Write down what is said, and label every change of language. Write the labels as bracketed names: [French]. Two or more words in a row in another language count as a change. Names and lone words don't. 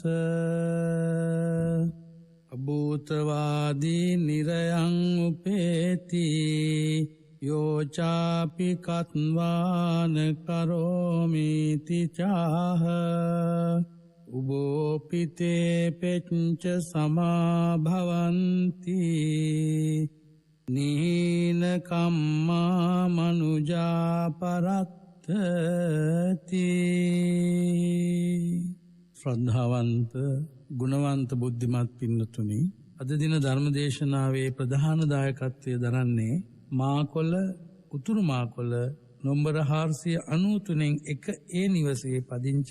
[Pali] අභූතවාදී නිරයං උපේති යෝචාපි කත්වාන කරෝමිති චාහ උබෝපිතේ පෙච්ච සමාභවන්ති නීන කම්මා මනුජා පරත්තති. [Sinhala] ශ්‍රද්ධාවන්ත ගුණවන්ත බුද්ධිමත් පින්නතුනි, අද දින ධර්මදේශනාවේ ප්‍රධාන දායකත්වය දරන්නේ මාකොළ උතුරු මාකොළ නොම්බර 493 1 නිවසේ පදිංචි